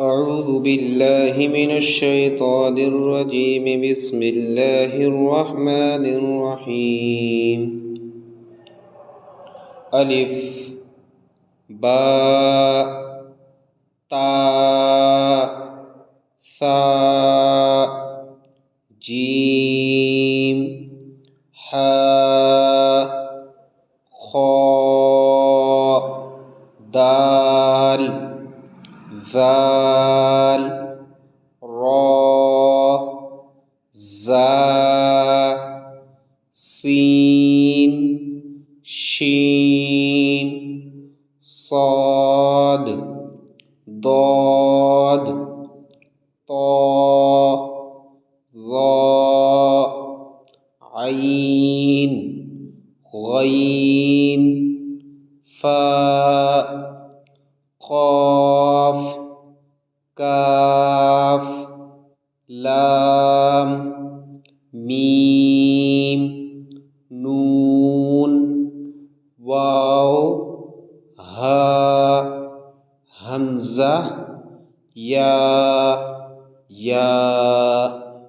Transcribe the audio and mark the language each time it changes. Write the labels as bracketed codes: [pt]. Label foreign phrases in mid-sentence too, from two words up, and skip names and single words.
[ar] أعوذ بالله من الشيطان الرجيم بسم الله الرحمن الرحيم ألف باء تا ثا جيم حا خا دال ذال را زا سين شين صاد ضاد طاء ظاء عين غين فاء قاف كاف لام ميم نون واو ها हमज़ा या